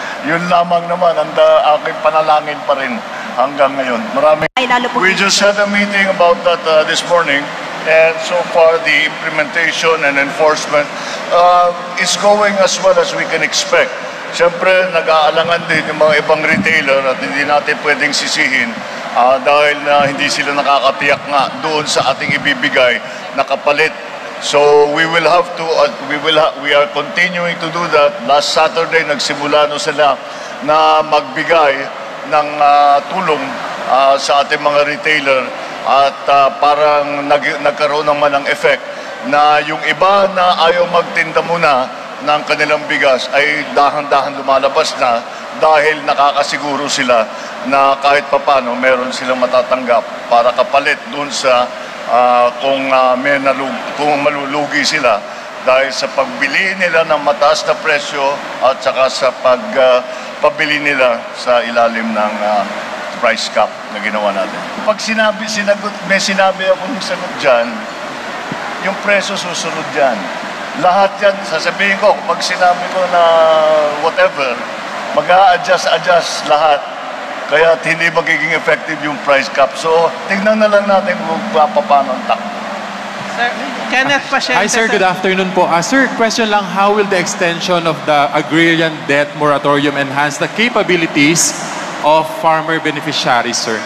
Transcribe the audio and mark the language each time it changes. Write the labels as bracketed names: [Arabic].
[Filipino] Yun lamang naman ang aking panalangin pa rin hanggang ngayon. [English] We just had a meeting about that this morning. And so far, the implementation and enforcement is going as well as we can expect. [Filipino] Siyempre, nag-aalangan din yung mga ibang retailer at hindi natin pwedeng sisihin dahil na hindi sila nakakatiyak nga doon sa ating ibibigay na kapalit. [English] So we will have to, we are continuing to do that. Last Saturday, [Filipino] nagsimula no sila na magbigay ng tulong sa ating mga retailer at parang nagkaroon naman ng effect na yung iba na ayaw magtinda muna ng kanilang bigas ay dahan-dahan lumalabas na dahil nakakasiguro sila na kahit papano meron silang matatanggap para kapalit dun sa kung malulugi sila dahil sa pagbili nila ng mataas na presyo at saka sa pabili nila sa ilalim ng price cap na ginawa natin. Pag may sinabi akong sagot dyan, yung presyo susunod dyan. Lahat yan, sasabihin ko, pag sinabi ko na whatever, mag-a-adjust lahat. Kaya hindi magiging effective yung price cap. So, tingnan na lang natin kung paano ang takbo. Sir, Kenneth Pasyente. [English] Hi sir, good afternoon po. Sir, question lang, how will the extension of the agrarian debt moratorium enhance the capabilities of farmer beneficiaries, sir?